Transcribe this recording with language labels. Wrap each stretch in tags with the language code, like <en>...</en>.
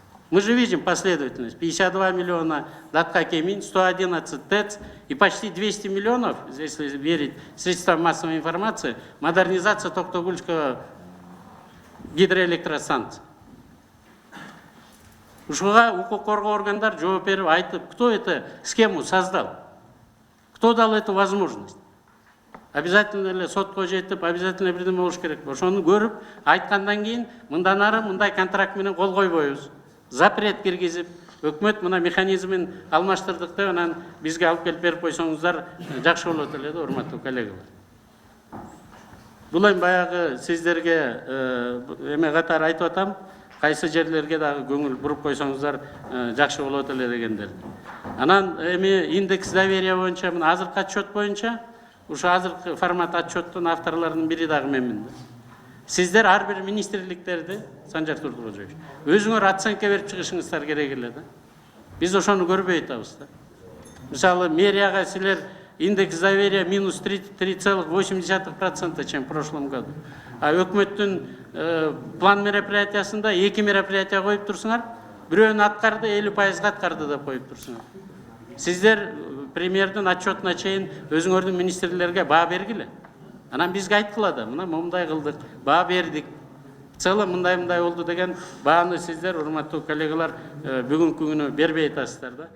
<ru>Мы же видим последовательность. 52 миллиона Датка Кемин, 111 ТЭЦ и почти 200 миллионов, если верить средствам массовой информации, модернизация Токтогульского гидроэлектростанции.</ru> <ky>Ушуга укук коргоо органдар жооп берип айтып,</ky> <ru>кто эту схему создал? Кто дал эту возможность?</ru> <ky>Обязательно эле сотко жетип, обязательно бирдеме болуш керек. Ошону көрүп, айткандан кийин мындан ары мындай контракт менен кол койбойбуз. Запрет киргизип, өкмөт мына механизмин алмаштырдык деп анан бизге алып келип берип койсоңуздар жакшы болот эле да, урматтуу коллегалар. Бул эми баягы сиздерге эме катары айтып атам, кайсы жерлерге дагы көңүл буруп койсоңуздар жакшы болот эле дегендер. Анан эми индекс доверия боюнча, мына азыркы отчет боюнча, ушу азыркы формат отчеттун авторлорунун бири дагы менмин. Сиздер ар бир министрликтерди, Санжар Турдубожоевич, өзүңөр оценка берип чыгышыңыздар керек эле да. Биз ошону көрбөй атабыз да. Мисалы, мэрияга силер</ky> <ru>индекс доверия минус 3,8%, чем в прошлом году.</ru> <ky>А өкмөттүн план мероприятиясында 2 мероприятия коюп турсуңар, бирөөнү аткарды, 50% аткарды деп коюп турсуңар. Сиздер премьердин отчетуна чейин өзүңөрдүн министрлерге баа бергиле. Анан бизге айткыла да, мына мындай кылдык, баа бердик. В целом мындай болду деген бааны сиздер, урматтуу коллегалар, бүгүнкү күнү бербей атасыздар да.</ky>